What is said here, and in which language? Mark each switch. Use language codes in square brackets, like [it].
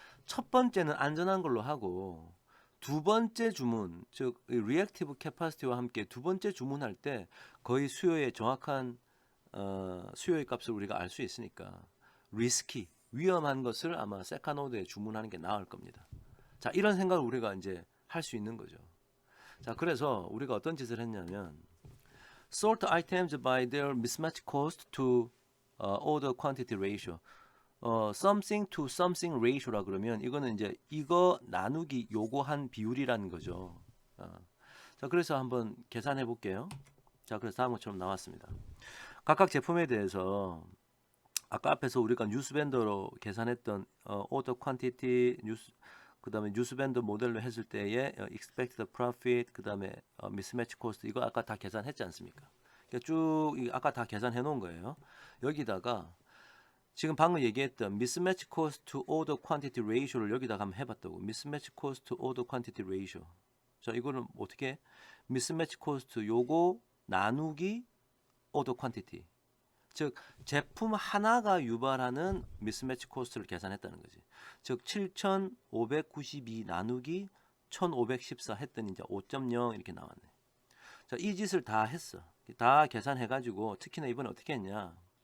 [ko] 첫 번째는 안전한 걸로 하고 두 번째 주문, 즉 리액티브 캐파시티와 함께 두 번째 주문할 때 거의 수요의 정확한 수요의 값을 우리가 알 수 있으니까 위험한 것을 아마 세컨 오더에 주문하는 게 나을 겁니다. 자, 이런 생각을 우리가 이제 할 수 있는 거죠. 자, 그래서 우리가 어떤 짓을 했냐면 [en] sort items by their mismatch cost to order quantity ratio. [ko] something to something ratio라 그러면 이거는 이제 이거 나누기 요거 한 비율이라는 거죠. 자, 그래서 한번 계산해 볼게요. 자, 그래서 다음 것처럼 나왔습니다. 각각 제품에 대해서 아까 앞에서 우리가 뉴스밴더로 계산했던 order quantity 그다음에 뉴스밴더 모델로 했을 때의 expected profit 그다음에 mismatch cost 이거 아까 다 계산했지 않습니까? 쭉 아까 다 계산해 놓은 거예요. 여기다가 지금 방금 얘기했던 mismatch cost to order quantity ratio를 여기다가 한번 해봤다고. [en] mismatch cost to order quantity ratio. [ko] 자, 이거는 어떻게? [en] mismatch cost [ko] 요거 나누기 [en] order quantity. [ko] 즉 제품 하나가 유발하는 mismatch cost를 계산했다는 거지. 즉 7,592 나누기 1,514 했더니 이제 5.0 이렇게 나왔네. 자, 이 짓을 다 했어. 다 계산해가지고 특히나 이번에 어떻게 했냐?